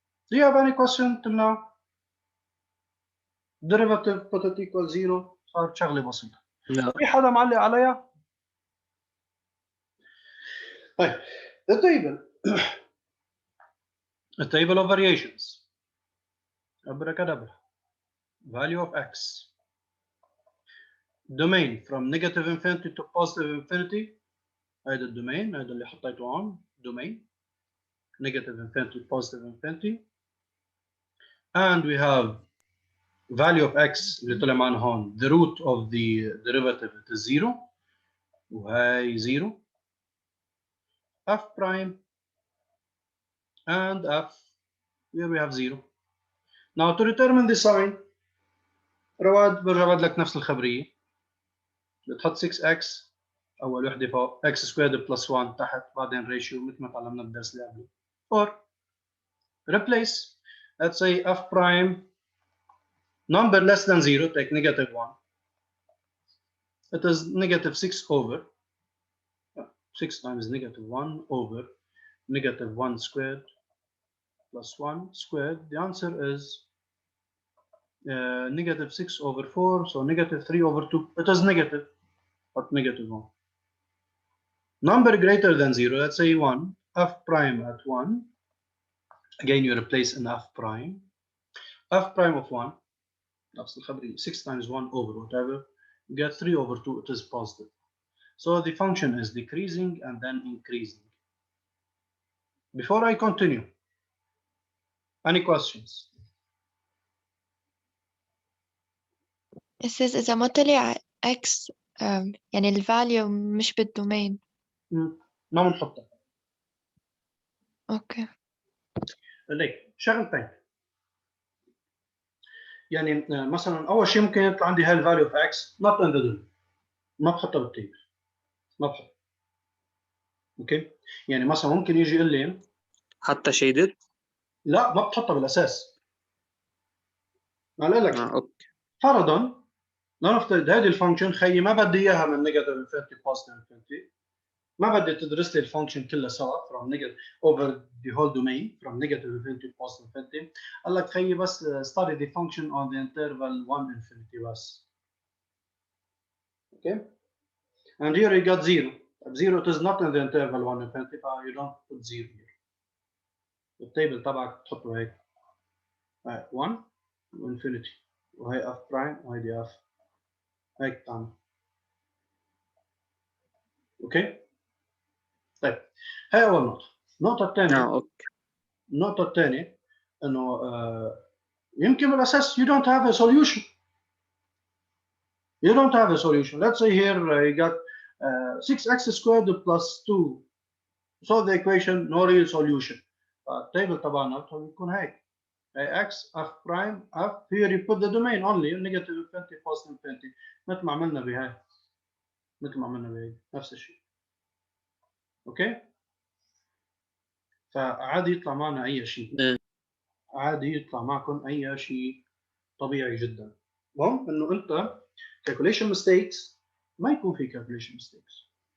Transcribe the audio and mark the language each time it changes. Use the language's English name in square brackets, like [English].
[English] Do you have any question till now? Derivative put it equal 0 [Arabic] صارت شغلة بسيطة. لا. في حدا معلق عليها؟ طيب [English] the table of variations. Abracadabra. Value of x. Domain from negative infinity to positive infinity. [Arabic] هذا الدومين هذا اللي حطيته عن [English] domain negative infinity to positive infinity. And we have value of x [Arabic] اللي طلع معنا هون [English] the root of the derivative is 0 وهي 0 f prime and f here we have 0. Now to determine the sign [Arabic] رواد برجع بعد لك نفس الخبرية بتحط 6x أول وحدة فوق x squared plus 1 تحت بعدين ratio مثل ما تعلمنا بالدرس اللي قبله or [English] replace, let's say f prime number less than 0, take negative 1. It is negative 6 over 6 times negative 1 over negative 1 squared plus 1 squared. The answer is negative 6 over 4, so negative 3 over 2. It is negative, but negative 1. Number greater than 0, let's say 1, f prime at 1. Again, you replace in f prime. F prime of 1, 6 times 1 over whatever, you get 3 over 2, it is positive. So the function is decreasing and then increasing. Before I continue, any questions? [Arabic] أستاذ إذا ما طلع x يعني الفاليو مش بالدومين. ما بنحطها. أوكي. ليك شغلتين. يعني مثلا أول شيء ممكن يطلع عندي هاي الفاليو [English] of x not in the domain. [Arabic] ما بحطها بالتيبل. ما بحطها. اوكي؟ يعني مثلا ممكن يجي يقول لي حتى شيدد؟ لا ما بتحطها بالأساس. ما قال لك اوكي. فرضا نفترض هذه الفانكشن خيي ما بدي اياها من نيجاتيف انفينيتي بوزيتيف انفينيتي، ما بدي تدرس لي الفانكشن كلها سوا [English] from negative over the whole domain from negative infinity to positive infinity. [Arabic] قال لك خيي بس [English] study the function on the interval 1 infinity بس. Okay? And here you got 0. 0 it is not in the interval 1 infinity, so you don't put 0 here. [Arabic] التيبل تبعك تحطه هيك 1 infinity وهي f prime وهيدي f هيك تعمل. اوكي؟ طيب هاي اول نقطة. النقطة الثانية اوكي. النقطة الثانية انه يمكن بالاساس [English] you don't have a solution. You don't have a solution. Let's say here you got 6x squared plus 2. Solve the equation, no real solution. [Arabic] التيبل تبعنا بيكون هيك. [English] x f prime f here you put the domain only negative infinity positive infinity [Arabic] مثل ما عملنا بهاي. مثل ما عملنا بهاي نفس الشيء. اوكي؟ فعادي يطلع معنا اي شيء. عادي يطلع معكم اي شيء طبيعي جدا. المهم انه انت calculation mistakes ما يكون في calculation mistakes.